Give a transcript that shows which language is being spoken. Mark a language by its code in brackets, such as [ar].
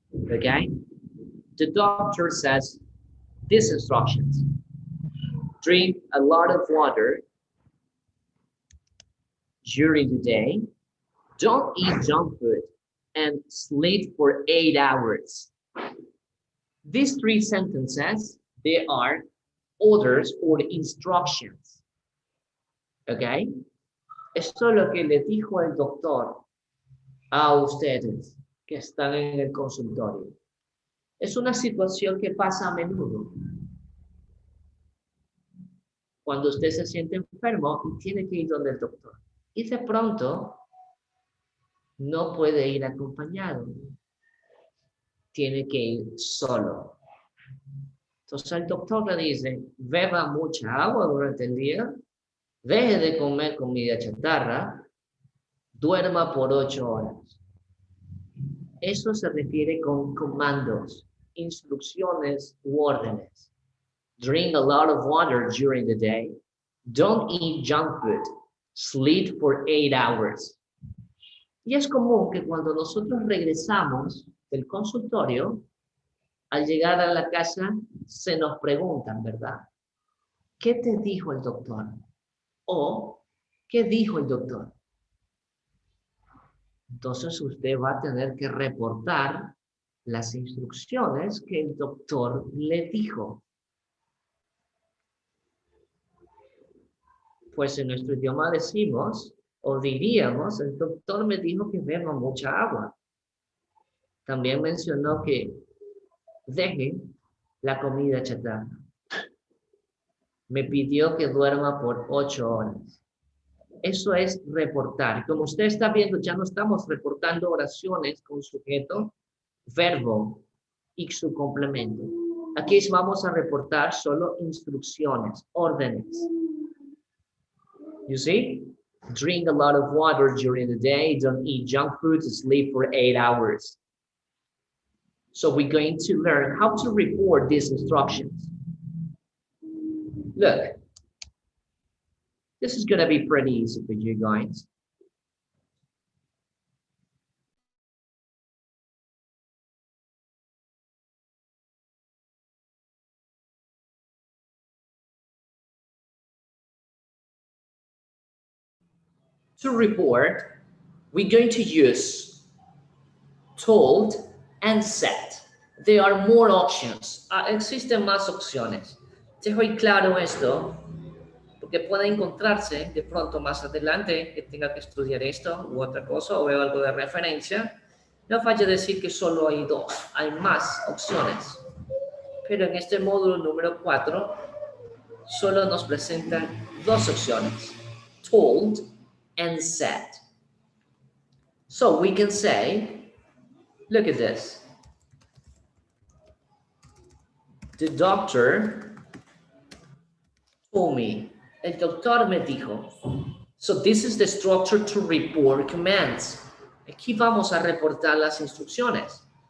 [en] Okay, the doctor says these instructions: drink a lot of water during the day, don't eat junk food, and sleep for 8 hours. These 3 sentences, they are orders or instructions. Okay? [es] Esto es lo que le dijo el doctor a ustedes que están en el consultorio. Es una situación que pasa a menudo. Cuando usted se siente enfermo y tiene que ir donde el doctor. Y de pronto no puede ir acompañado. Tiene que ir solo. Entonces el doctor le dice, beba mucha agua durante el día, deje de comer comida chatarra, duerma por 8 horas. Eso se refiere con comandos, instrucciones u órdenes. [en] Drink a lot of water during the day. Don't eat junk food. Sleep for 8 hours. [es] Y es común que cuando nosotros regresamos del consultorio, al llegar a la casa, se nos preguntan, ¿verdad? ¿Qué te dijo el doctor? O, ¿qué dijo el doctor? Entonces usted va a tener que reportar las instrucciones que el doctor le dijo. Pues en nuestro idioma decimos, o diríamos, el doctor me dijo que beba mucha agua. También mencionó que deje la comida chatarra. Me pidió que duerma por 8 horas. Eso es reportar. Como usted está viendo, ya no estamos reportando oraciones con sujeto, verbo y su complemento. Aquí vamos a reportar solo instrucciones, órdenes. [en] You see? Drink a lot of water during the day. Don't eat junk food. Sleep for 8 hours. So we're going to learn how to report these instructions. Look, this is going to be pretty easy for you guys. To report, we're going to use told and said. There are more options. [es] Existen más opciones. Dejo claro esto porque puede encontrarse de pronto más adelante que tenga que estudiar esto u otra cosa o veo algo de referencia. No vaya a decir que solo hay dos, hay más opciones. Pero en este módulo número 4 solo nos presentan dos opciones, [en] told and said. So we can say, look at this. The doctor told me. [es] El doctor me dijo. [en] So this is the structure to report commands. [es] Aquí vamos a reportar las instrucciones.